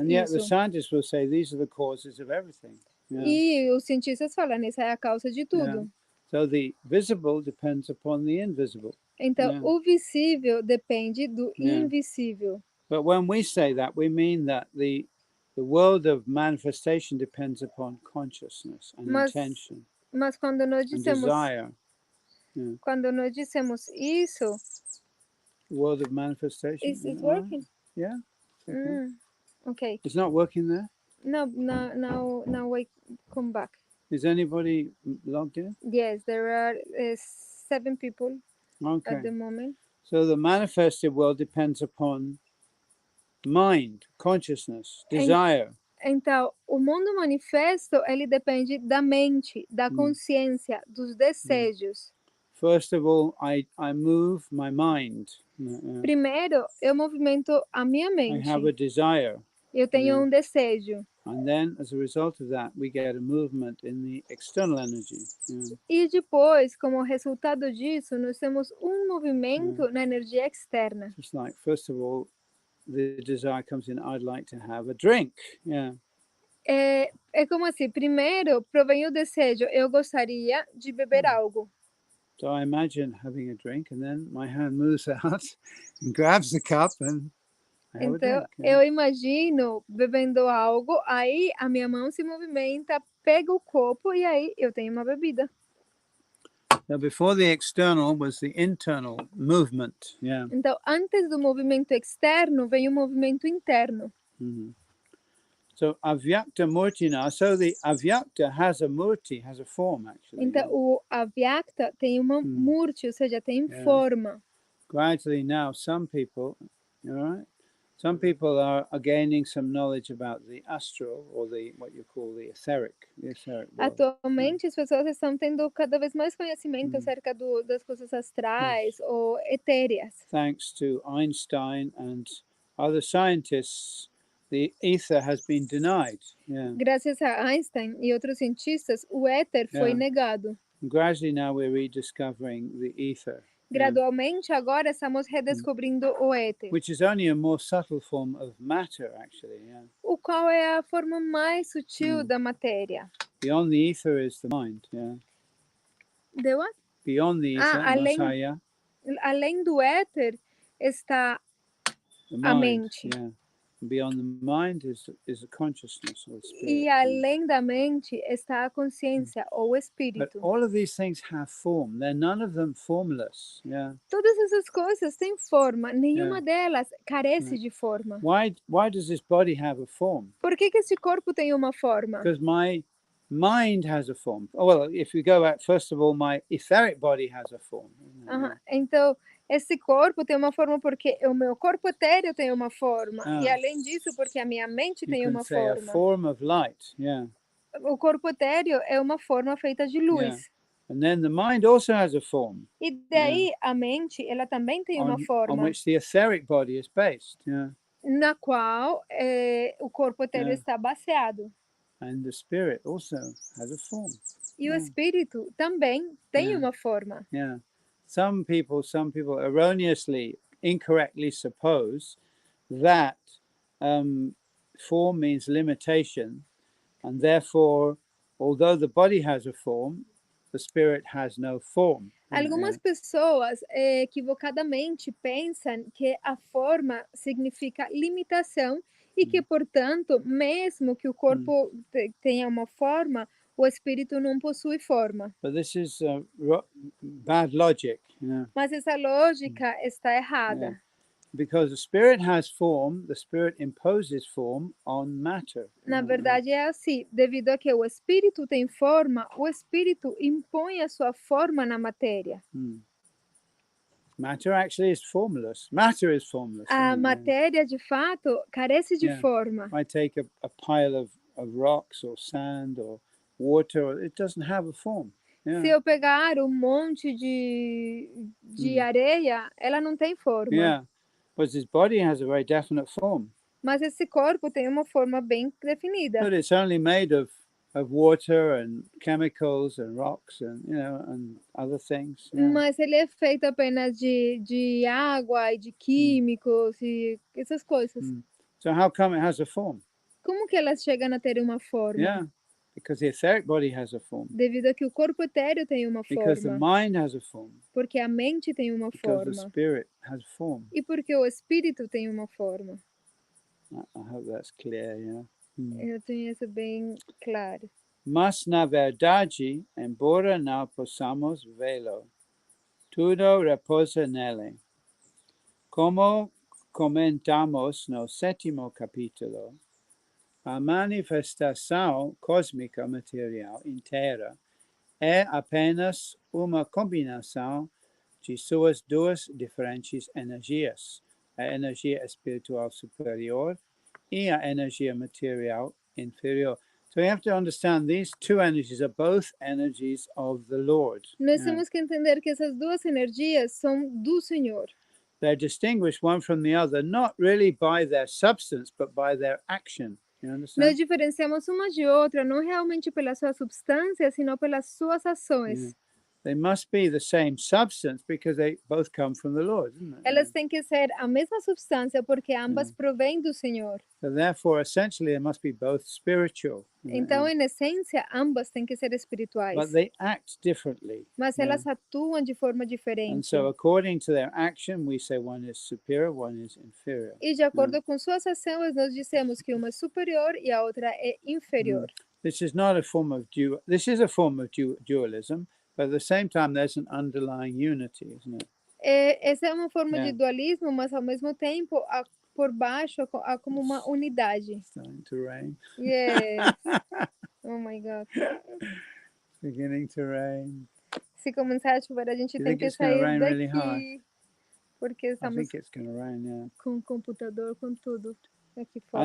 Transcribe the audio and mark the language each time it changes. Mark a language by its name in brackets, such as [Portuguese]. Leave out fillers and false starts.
[English] And yet the scientists will say these are the causes of everything. [Portuguese] E os cientistas falam, essa é a causa de tudo. [English] So the visible depends upon the invisible. [Portuguese] Então, o visível depende do invisível. [English] But when we say that, we mean that the world of manifestation depends upon consciousness and intention. [Portuguese] Mas quando nós dissemos, [English] desire. [Portuguese] Quando nós dissemos isso, [English] the world of manifestation. Is it working? Yeah. Okay. It's not working there? No, now we come back. Is anybody logged in? Yes, there are 7 people at the moment. So the manifested world depends upon mind, consciousness, desire. [Portuguese] Então, o mundo manifesto, ele depende da mente, da consciência, dos desejos. [English] First of all, I move my mind. [Portuguese] Primeiro, eu movimento a minha mente. [English] I have a desire. [Portuguese] Eu tenho desejo. [English] And then, as a result of that, we get a movement in the external energy. [Portuguese] E depois, como resultado disso, nós temos movimento na energia externa. [English] Just like, first of all, the desire comes in, I'd like to have a drink. [Portuguese] É como assim, primeiro provém o desejo, eu gostaria de beber algo. [English] So I imagine having a drink, and then my hand moves out and grabs the cup and I have a drink. [Portuguese] Eu imagino bebendo algo, aí a minha mão se movimenta, pega o copo e aí eu tenho uma bebida. [English] So before the external was the internal movement. [Portuguese] Então, antes do movimento externo, vem o movimento interno. [English] So avyakta murtina, so the avyakta has a murti, has a form actually. [Portuguese] Então, o avyakta tem uma murti, ou seja, tem forma. [English] Gradually now, some people, some people are gaining some knowledge about the astral, or what you call the etheric world. [Portuguese] Atualmente, as pessoas estão tendo cada vez mais conhecimento acerca das coisas astrais ou etéreas. [English] Thanks to Einstein and other scientists, the ether has been denied. [Portuguese] Graças a Einstein e outros cientistas, o éter foi negado. [English] And gradually now we're rediscovering the ether. [Portuguese] Gradualmente, agora estamos redescobrindo o éter. [English] Which is only a more subtle form of matter, actually. [Portuguese] O qual é a forma mais sutil da matéria. [English] Beyond the ether is the mind. The what? Beyond the ether, [Portuguese] além do éter está a mente. [English] Beyond the mind is a consciousness or spirit. [Portuguese] E além da mente está a consciência ou espírito. [English] But all of these things have form. They're none of them formless. [Portuguese] Todas essas coisas têm forma. Nenhuma delas carece de forma. [English] Why does this body have a form? [Portuguese] Por que esse corpo tem uma forma? [English] Because my mind has a form. Oh, well, if we go back, first of all, my etheric body has a form. [Portuguese] Então, esse corpo tem uma forma porque o meu corpo etéreo tem uma forma. E além disso, porque a minha mente tem uma forma. [English] A form of light. [Portuguese] O corpo etéreo é uma forma feita de luz. [English] And then the mind also has a form. [Portuguese] E daí a mente, ela também tem uma forma. [English] On which the etheric body is based. [Portuguese] Na qual o corpo etéreo está baseado. [English] And the spirit also has a form. [Portuguese] E o espírito também tem uma forma. [English] some people erroneously, incorrectly suppose that form means limitation, and therefore, although the body has a form, the spirit has no form. [Portuguese] Algumas pessoas equivocadamente pensam que a forma significa limitação e que, portanto, mesmo que o corpo tenha uma forma, o espírito não possui forma. [English] But this is bad logic. [Portuguese] Mas essa lógica está errada. [English] Because the spirit has form, the spirit imposes form on matter. [Portuguese] Na verdade é assim, devido a que o espírito tem forma, o espírito impõe a sua forma na matéria. [English] Matter actually is formless. Matter is formless. [Portuguese] A matéria, de fato, carece de forma. [English] I take a pile of rocks or sand or water, it doesn't have a form. [Portuguese] Se eu pegar um monte de areia, ela não tem forma. [English] But his body has a very definite form. [Portuguese] Mas esse corpo tem uma forma bem definida. [English] But it's only made of water and chemicals and rocks and and other things. [Portuguese] Mas ele é feito apenas de água e de químicos e essas coisas. [English] So how come it has a form? [Portuguese] Como que ela chega a ter uma forma? [English] Because the etheric body has a form. [Portuguese] Devido a que o corpo etéreo tem uma [English] Because the [Portuguese] forma. [English] mind has a form. [Portuguese] Porque a mente tem uma [English] Because [Portuguese] forma. [English] the spirit has form. [Portuguese] E porque o espírito tem uma forma. [English] I hope that's clear, [Portuguese] Eu tenho isso bem claro. Mas na verdade, embora não possamos vê-lo, tudo repousa nele. Como comentamos no 7º capítulo, a manifestação cósmica material inteira é apenas uma combinação de suas duas diferentes energias, a energia espiritual superior e a energia material inferior. [English] So you have to understand these two energies are both energies of the Lord. [Portuguese] Nós temos que entender que essas duas energias são do Senhor. [English] They're distinguished one from the other, not really by their substance, but by their action. You understand? [Portuguese] Nós diferenciamos uma de outra, não realmente pela sua substância, senão pelas suas ações. [English] They must be the same substance because they both come from the Lord, isn't it? [Portuguese] Elas têm que ser a mesma substância porque ambas provêm do Senhor. [English] So therefore, essentially, they must be both spiritual. [Portuguese] Então, em essência, ambas têm que ser espirituais. [English] But they act differently. [Portuguese] Mas elas atuam de forma diferente. [English] And so, according to their action, we say one is superior, one is inferior. [Portuguese] E de acordo com suas ações, nós dissemos que uma é superior e a outra é inferior. [English] This is not a form of This is a form of dualism, but at the same time, there's an underlying unity, isn't it? [Portuguese] Essa é uma forma de dualismo, mas ao mesmo tempo, por baixo, há como uma unidade. [English] It's starting to rain. Yes. Oh my God. Beginning to rain. [Portuguese] Se começar a chover, a gente tem que sair daqui. Really porque estamos com o computador, com tudo aqui fora.